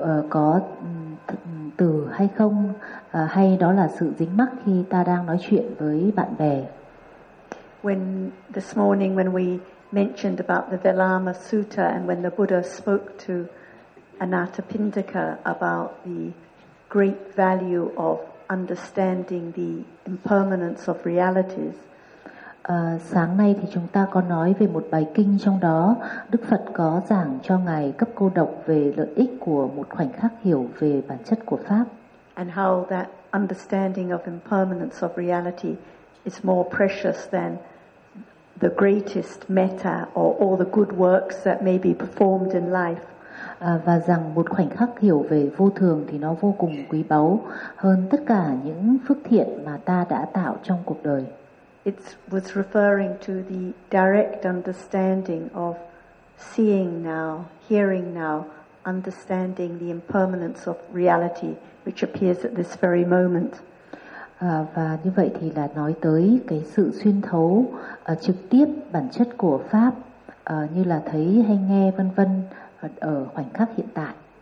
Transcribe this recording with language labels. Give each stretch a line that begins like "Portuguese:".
Vietnamese: Có từ hay không, hay đó là sự dính mắc khi ta đang nói chuyện với bạn bè.
English: When this morning when we mentioned about the Velama Sutta and when the Buddha spoke to Anathapindika about the great value of understanding the impermanence of realities.
Vietnamese: Sáng nay thì chúng ta có nói về một bài kinh, trong đó Đức Phật có giảng cho ngài Cấp Cô Độc về lợi ích của một khoảnh khắc hiểu về bản chất của pháp.
English: And how that understanding of impermanence of reality is more precious than the greatest metta or all the good works that may be performed in life.
Vietnamese: Và rằng một khoảnh khắc hiểu về vô thường thì nó vô cùng quý báu hơn tất cả những phước thiện mà ta đã tạo trong cuộc đời.
English: It was referring to the direct understanding of seeing now, hearing now, understanding the impermanence of reality, which appears at this very moment.
Vietnamese: Và như vậy thì là nói tới cái sự xuyên thấu trực tiếp bản chất của pháp, như là thấy hay nghe vân vân ở khoảnh khắc hiện tại.